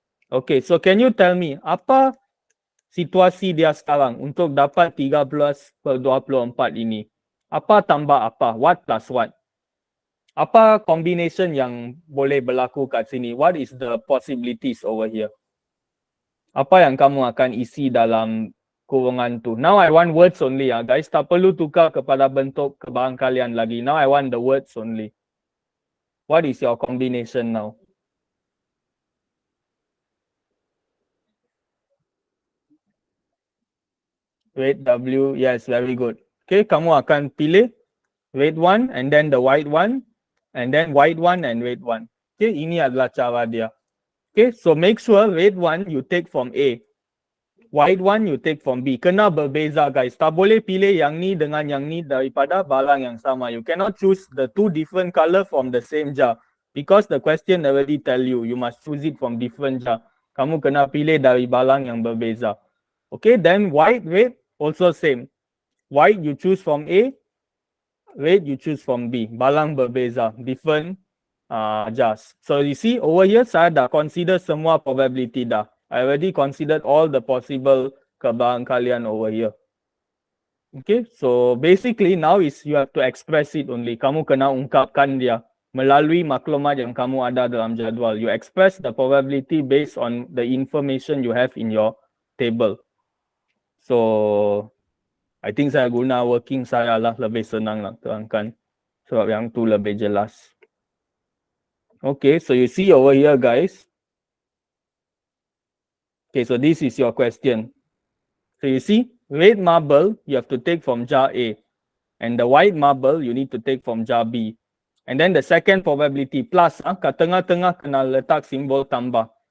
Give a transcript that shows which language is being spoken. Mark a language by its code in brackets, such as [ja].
[en] Okay, so can you tell me [ms] apa situasi dia sekarang untuk dapat 13/24 ini? Apa tambah apa? [en] What plus what? [ms] Apa combination yang boleh berlaku kat sini? [en] What is the possibilities over here? [ms] Apa yang kamu akan isi dalam kurungan tu? [en] Now I want words only guys. [ms] Tak perlu tukar kepada bentuk kebarangkalian lagi. [en] Now I want the words only. What is your combination now? Red W, yes, very good. Okay, [ms] kamu akan pilih [en] red one and then the white one and then white one and red one. [ms] Okay, ini adalah cara dia. [en] Okay, so make sure red one you take from A. White one you take from B. [ms] Kena berbeza guys. Tak boleh pilih yang ni dengan yang ni daripada barang yang sama. [en] You cannot choose the two different color from the same jar. Because the question already tell you, you must choose it from different jar. [ms] Kamu kena pilih dari barang yang berbeza. [en] Okay, then white, red, also same. White you choose from A, red you choose from B. [ms] Barang berbeza, [en] different jars. So you see over here [ms] saya dah consider semua probability dah. [en] I already considered all the possible [ms] kebarangkalian [en] over here. Okay, so basically now is you have to express it only. [ms] Kamu kena ungkapkan dia melalui maklumat yang kamu ada dalam jadual. [en] You express the probability based on the information you have in your table. So I think [ms] saya guna working saya lah lebih senang nak terangkan. Sebab yang tu lebih jelas. [en] Okay, so you see over here guys. Okay, so this is your question. So you see, red marble you have to take from jar A. And the white marble you need to take from jar B. And then the second probability plus, [ms] kat tengah-tengah kena letak simbol tambah.